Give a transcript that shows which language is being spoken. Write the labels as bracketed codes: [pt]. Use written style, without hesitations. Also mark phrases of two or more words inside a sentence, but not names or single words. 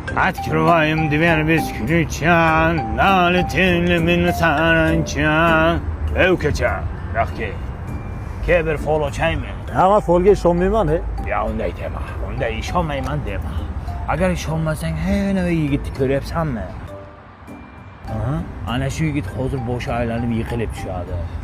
[ru] Открываем дверь без ключа, налетели мы на саранча. [uz] Ukacha, rahke. Bir fol ochaymi? Ama folga ishonmayman, he. Ya unday dema. Unday ishonmayman dema. Agar ishonmasang, nima yigitni ko'ryapsanmi? Ana shu yigit hozir boshi aylanib yiqilib tushadi.